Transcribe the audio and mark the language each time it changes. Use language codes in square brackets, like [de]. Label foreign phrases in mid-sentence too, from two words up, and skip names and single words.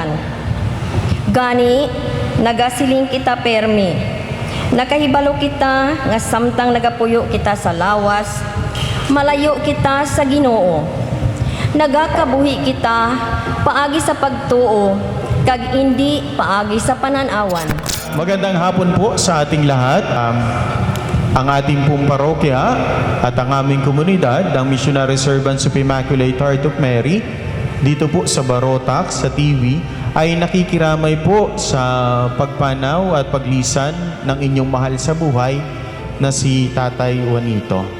[hil] Gani nagasiling kita permi. Nakahibalo kita nga samtang nagapuyo kita sa lawas, malayo kita sa Ginoo. Nagakabuhi kita paagi sa pagtuo, kag hindi paagi sa pananawan. [tl] Magandang hapon po sa ating lahat. Ang ating pong parokya at ang aming komunidad, ang Missionary Servants of Immaculate Heart of Mary, dito po sa Barotac, sa TV, ay nakikiramay po sa pagpanaw at paglisan ng inyong mahal sa buhay na si Tatay Juanito.